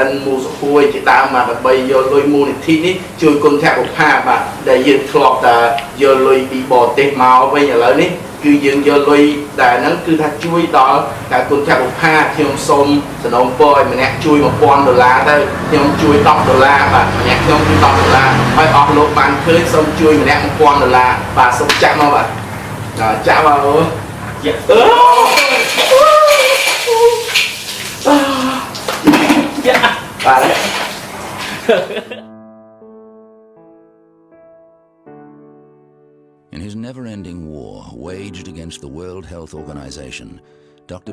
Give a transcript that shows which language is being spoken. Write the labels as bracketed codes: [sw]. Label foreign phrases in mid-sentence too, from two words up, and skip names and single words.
[km] នមូសុខួយជាដើមមកដើម្បីយកលុយមូលនិធិនេះជួយគុណធបុផាបាទដែលយើងធ្លាប់តែយកលុយពីបរទេសមកវិញឥឡូវនេះគឺយើងយកលុយដែលហ្នឹងគឺថាជួយដល់តែគុណធបុផាខ្ញុំសូមសំណូមពរឲ្យម្នាក់ជួយ$1000ទៅខ្ញុំជួយ$10បាទម្នាក់ខ្ញុំគឺ$10ហើយអស់លោកបានឃើញសូមជួយម្នាក់$1000បាទសូមចាក់មកបាទចាក់មកអូ [en] In his never-ending war waged against the World Health Organization, Dr.